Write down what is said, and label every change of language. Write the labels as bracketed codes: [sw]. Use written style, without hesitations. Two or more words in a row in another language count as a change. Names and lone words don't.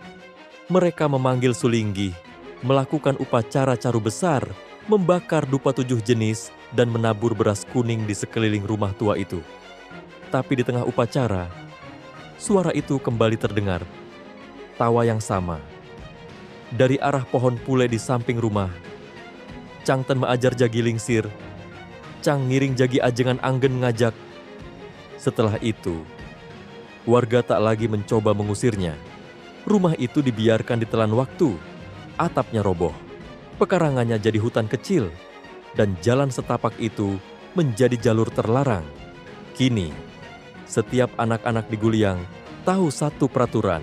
[id] Mereka memanggil Sulinggi, melakukan upacara caru besar, membakar dupa 7 jenis, dan menabur beras kuning di sekeliling rumah tua itu. Tapi di tengah upacara, suara itu kembali terdengar. Tawa yang sama. Dari arah pohon pule di samping rumah, [ban] Cangten maajar jagi lingsir, Cang ngiring jagi ajengan anggen ngajak. [id] Setelah itu, warga tak lagi mencoba mengusirnya. Rumah itu dibiarkan ditelan waktu. Atapnya roboh, pekarangannya jadi hutan kecil, dan jalan setapak itu menjadi jalur terlarang. Kini, setiap anak-anak di Guliang tahu satu peraturan.